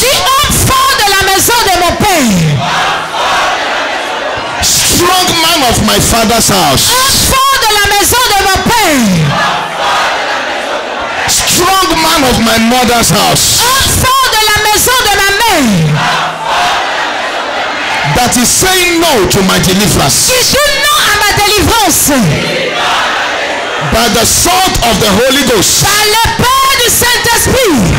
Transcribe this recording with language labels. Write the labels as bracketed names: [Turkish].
[French] Dis homme fort de la maison de mon père. [English] Strong man of my father's house. [French] Homme fort de la maison de mon père. [English] Strong man of my mother's house. [French] Homme fort de la maison de ma mère. [English] That is saying no to my deliverance. [French] Qui dit non à ma délivrance. [English] By the sword of the Holy Ghost. [French] Par l'épée du Saint-Esprit.